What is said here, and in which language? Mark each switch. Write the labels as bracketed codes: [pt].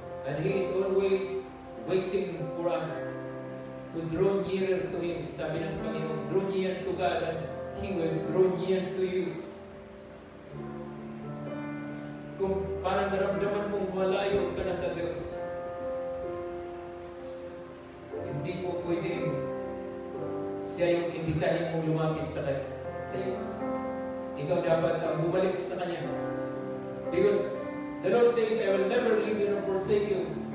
[en] And He is always waiting for us to draw nearer to Him. [tl] Sabi ng Panginoon, [en] draw near to God and He will draw near to you. [tl] Kung parang naramdaman mong malayo ka na sa Diyos, hindi mo pwedeng siya yung imbitahin mong lumapit sa iyo. Ikaw dapat ang bumalik sa Kanya. [en] Because the Lord says, I will never leave you nor forsake you.